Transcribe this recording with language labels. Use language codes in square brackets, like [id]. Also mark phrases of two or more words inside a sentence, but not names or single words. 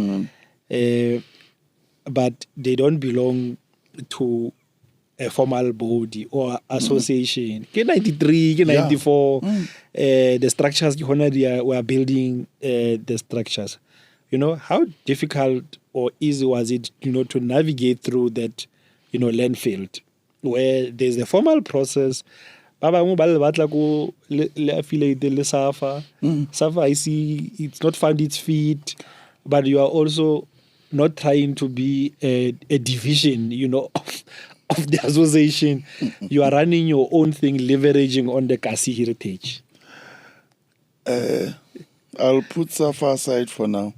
[en] But they don't belong to a formal body or association. [tn] Ke 93, ke 94, [en] the structures we are building the structures. You know, how difficult or easy was it, you know, to navigate through that, you know, landfill where there's a formal process. [tn] Ba bangwe ba le batla ko le affiliate le SAFA. [en] SAFA, I see it's not found its feet, but you are also not trying to be a division, you know, of the association. You are running your own thing, leveraging on the Kasi heritage. I'll put SAFA aside for now.